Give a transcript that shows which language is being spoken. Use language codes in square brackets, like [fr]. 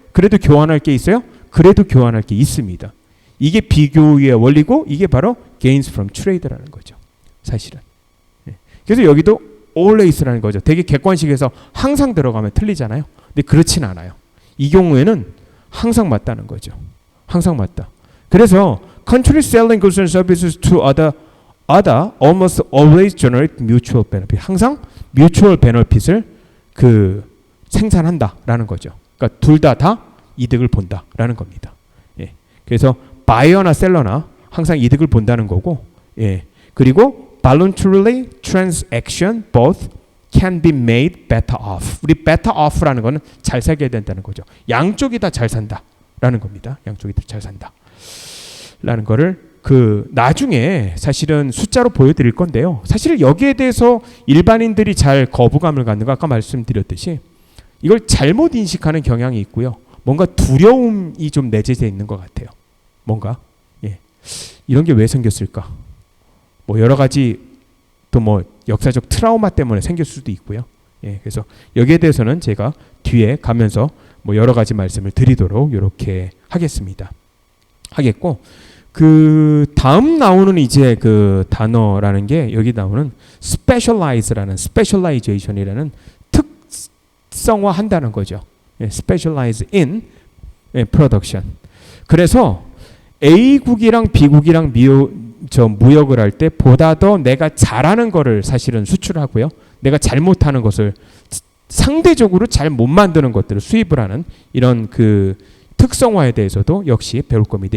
[ko] 그래도 교환할 게 있어요? 그래도 교환할 게 있습니다. 이게 비교의 원리고 이게 바로 gains from trade라는 거죠. 사실은. 그래서 여기도 always라는 거죠. 되게 객관식에서 항상 들어가면 틀리잖아요. 근데 그렇진 않아요. 이 경우에는 항상 맞다는 거죠. 항상 맞다. 그래서 [en] countries selling goods and services to other almost always generate mutual benefit. [ko] 항상 mutual benefit을 생산한다라는 거죠. 그러니까 둘 다 이득을 본다라는 겁니다. 예. 그래서 buyer나 seller나 항상 이득을 본다는 거고, 예. 그리고 [en] voluntarily transaction both can be made better off. [ko] 우리 better off라는 거는 잘 살게 된다는 거죠. 양쪽이 다 잘 산다라는 겁니다. 양쪽이 다 잘 산다라는 거를 나중에 사실은 숫자로 보여드릴 건데요. 사실 여기에 대해서 일반인들이 잘 거부감을 갖는 거 아까 말씀드렸듯이 이걸 잘못 인식하는 경향이 있고요. 뭔가 두려움이 좀 내재되어 있는 것 같아요. 뭔가 이런 게 왜 생겼을까? 뭐 여러 가지 또 뭐 역사적 트라우마 때문에 생길 수도 있고요. 그래서 여기에 대해서는 제가 뒤에 가면서 뭐 여러 가지 말씀을 드리도록 이렇게 하겠고, 다음 나오는 이제 단어라는 게 여기 나오는 specialization이라는 특성화한다는 거죠. [en] specialize in production. [ko] 그래서 A국이랑 B국이랑 무역을 할 때 보다 더 내가 잘하는 거를 사실은 수출하고요. 내가 잘못하는 것을 상대적으로 잘 못 만드는 것들을 수입을 하는 이런 특성화에 대해서도 역시 배울 겁니다.